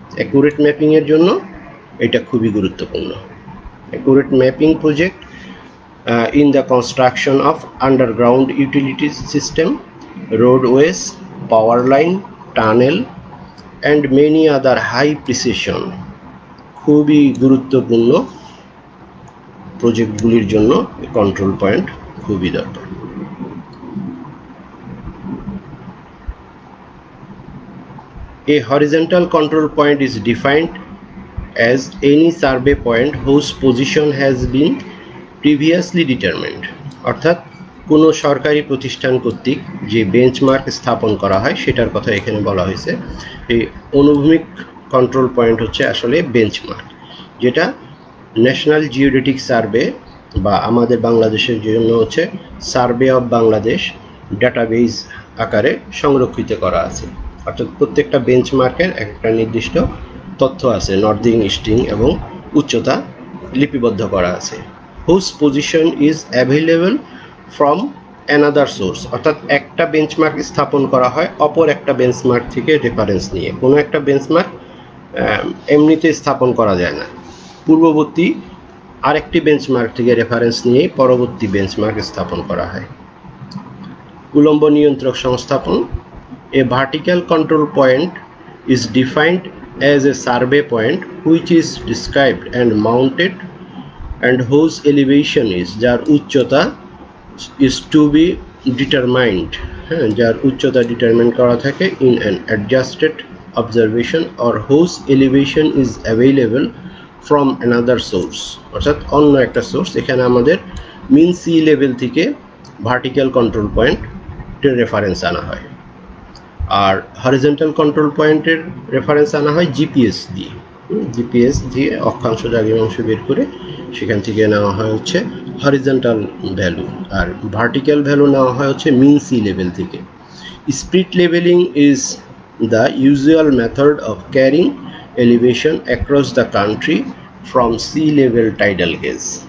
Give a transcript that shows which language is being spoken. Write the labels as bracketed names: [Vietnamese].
[Bangla] Accurate mapping এর জন্য এটা খুবই গুরুত্বপূর্ণ। [English] accurate mapping project in the construction of underground utility system, roadways, power line, tunnel and many other high precision [Bangla] খুবই গুরুত্বপূর্ণ প্রজেক্টগুলির জন্য কন্ট্রোল পয়েন্ট খুবই দরকার। [English] A horizontal control point is defined as any survey point whose position has been previously determined. [Bangla] অর্থাৎ কোনো সরকারি প্রতিষ্ঠান কর্তৃক যে বেঞ্চমার্ক স্থাপন করা হয় সেটার কথা এখানে বলা হয়েছে। এই অনুভূমিক কন্ট্রোল পয়েন্ট হচ্ছে আসলে বেঞ্চমার্ক, যেটা ন্যাশনাল জিওডেটিক সার্ভে বা আমাদের বাংলাদেশের জন্য হচ্ছে সার্ভে অফ বাংলাদেশ ডাটাবেজ আকারে সংরক্ষিত করা আছে। অর্থাৎ প্রত্যেকটা বেঞ্চমার্কের একটা নির্দিষ্ট তথ্য আছে, নর্দিং, ইস্টিং এবং উচ্চতা লিপিবদ্ধ করা আছে। [English] whose position is available from another source, [Bangla] অর্থাৎ একটা বেঞ্চমার্ক স্থাপন করা হয় অপর একটা বেঞ্চমার্ক থেকে রেফারেন্স নিয়ে। কোনো একটা বেঞ্চমার্ক এমনিতে স্থাপন করা যায় না, পূর্ববর্তী আরেকটি বেঞ্চমার্ক থেকে রেফারেন্স নিয়ে পরবর্তী বেঞ্চমার্ক স্থাপন করা হয়। উলম্ব নিয়ন্ত্রক সংস্থাপন। [English] A vertical control point is defined as a survey point which is described and mounted and whose elevation is, [Bangla] যার উচ্চতা [English] is to be determined, [Bangla] যার উচ্চতা ডিটারমাইন করা থাকে [English] in an adjusted observation or whose elevation is available from another source, [Bangla] অর্থাৎ অন্য একটা source. এখানে আমাদের মিন সি লেভেল থেকে ভার্টিক্যাল কন্ট্রোল পয়েন্টের রেফারেন্স আনা হয়, আর হরিজন্টাল কন্ট্রোল পয়েন্টের রেফারেন্স আনা হয় জিপিএস দিয়ে। জিপিএস দিয়ে অক্ষাংশ দ্রাঘিমাংশ বের করে সেখান থেকে নেওয়া হয় হচ্ছে হরিজন্টাল ভ্যালু, আর ভার্টিক্যাল ভ্যালু নেওয়া হয় হচ্ছে মিন সি লেভেল থেকে। Speed leveling is the usual method of carrying elevation across the country from sea level tidal gauge.